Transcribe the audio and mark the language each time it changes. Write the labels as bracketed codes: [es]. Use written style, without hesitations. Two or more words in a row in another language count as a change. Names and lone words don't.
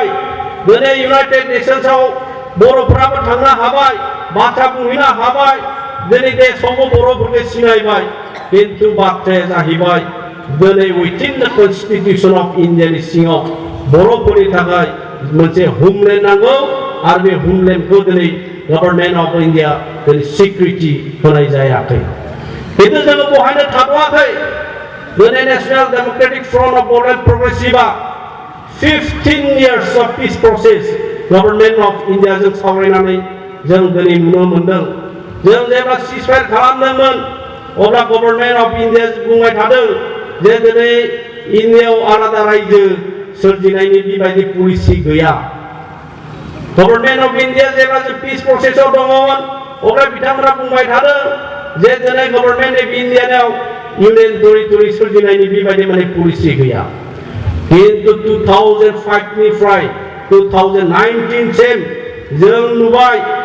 [brx] दिनै इउनाइटेड नेशन्सआव बर'फोराबो थांनो हाबाय बाथ्रा बुंहैनो हाबाय दिनै देशआवबो बर'फोरखौ सिनायबाय खिन्थु बाथ्राया जाहैबाय दिनै [en] within the Constitution of India [brx] सिङाव बर'फोरनि थाखाय मोनसे होमलेन्ड नांगौ आरो बे होमलेन्डखौ दिनै गभर्नमेन्ट अफ इन्डिया दिनै सिकिउरिटि होनाय जायाखै खिन्थु जोङो बहायनो थाद'आखै दिनै नेशनेल डेम'क्रेटिक फ्रन्ट अफ बड'लेण्ड प्रग्रेसिभआ [en] 15 years of peace process [brx] गभर्नमेन्ट अफ इन्डियाजों सावरायनानै जों दिनै नुनो मोनदों जों जेब्ला सिजफायार खालामदोंमोन अब्ला गभर्नमेन्ट अफ इन्डिया बुंबाय थादों जे दिनै इन्डियायाव आलादा रायजो सोरजिनायनि बेबायदि पलिसि गैया गभर्नमेन्ट अफ इन्डिया जेब्ला जों [en] peace process [brx] दङमोन अब्ला बिथांमोना बुंबाय थादों जे दिनै गभर्नमेन्ट अफ इन्डियायाव [en] union territory [brx] सोरजिनायनि बेबायदि माने पलिसि गैया खिन्थु 2005 निफ्राय 2019 सिम जों नुबाय